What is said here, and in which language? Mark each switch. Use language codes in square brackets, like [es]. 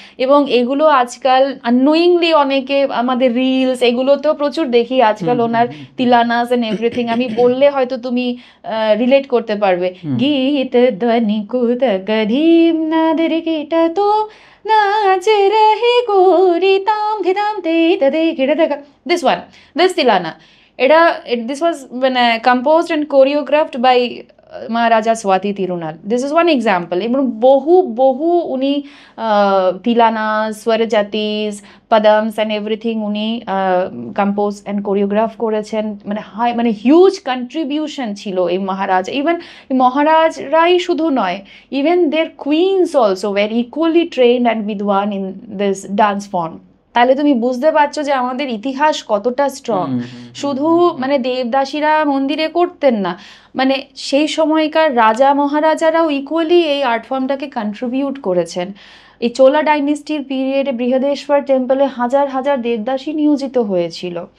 [bn] এবং এগুলো আজকাল আননোয়িংলি অনেকে আমাদের রিলস এগুলোতেও প্রচুর দেখি আজকাল, ওনার তিলানাস এন্ড এভরিথিং। আমি বললে হয়তো তুমি রিলেট করতে পারবে। গীত ধ্বনি কুত গধীম নাদের কিটা তো নাচ রহে গোরি তাম ধিদাম তে তদে কিড়ে দেখা। [en] This tilana, this was composed and choreographed by Maharaja Swati Tirunal. This is one example. [bn] এবং বহু উনি তিলানা, স্বরজাতিস, পদমস and everything উনি কম্পোজ and choreograph করেছেন। মানে হিউজ কন্ট্রিবিউশন ছিল এই মহারাজ। ইভেন মহারাজরাই শুধু নয়, even [en] their queens also were equally trained and vidwan in this dance form. [bn] তাহলে তুমি বুঝতে পারছো যে আমাদের ইতিহাস কতটা স্ট্রং। শুধু মানে দেবদাসীরা মন্দিরে করতেন না, মানে সেই সময়কার রাজা মহারাজারাও ইকুয়ালি এই আর্ট ফর্মটাকে কন্ট্রিবিউট করেছেন। এই চোলা ডাইনেস্টির পিরিয়ডে বৃহদেশ্বর টেম্পলে হাজার হাজার দেবদাসী নিয়োজিত হয়েছিল।